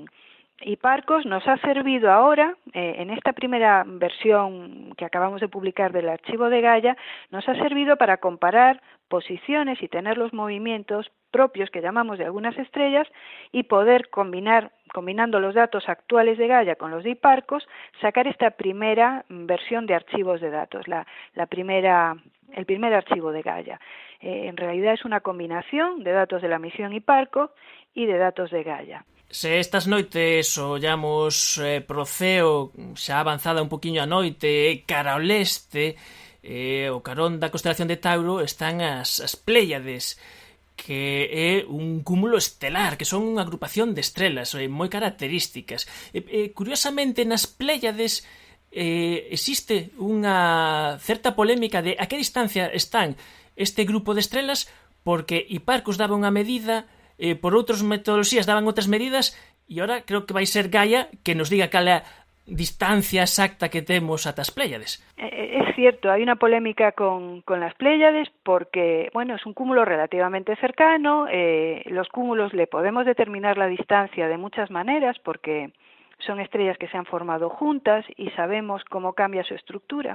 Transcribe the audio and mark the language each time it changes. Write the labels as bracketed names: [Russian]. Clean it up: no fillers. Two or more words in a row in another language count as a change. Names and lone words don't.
[Spanish] Hipparcos nos ha servido ahora, en esta primera versión que acabamos de publicar del archivo de Gaia, nos ha servido para comparar posiciones y tener los movimientos propios que llamamos de algunas estrellas y poder combinando los datos actuales de Gaia con los de Hipparcos, sacar esta primera versión de archivos de datos, el primer archivo de Gaia. En realidad es una combinación de datos de la misión Hipparcos y de datos de Gaia. [Galician] Se estas noites ollamos pro ceo xa avanzada un poquinho a noite cara ao leste, o carón da constelación de Tauro están as Pléiades, que é un cúmulo estelar, que son unha agrupación de estrelas moi características. Curiosamente, nas Pléiades existe unha certa polémica de a que distancia están este grupo de estrelas, porque Hipparcos daba unha medida, por outras metodoloxías daban outras medidas, e agora creo que vai ser Gaia que nos diga cal é a distancia exacta que temos ata as Pléiades. [Spanish] Es cierto, hay una polémica con las Pléiades porque, bueno, es un cúmulo relativamente cercano, los cúmulos le podemos determinar la distancia de muchas maneras porque son estrellas que se han formado juntas y sabemos cómo cambia su estructura.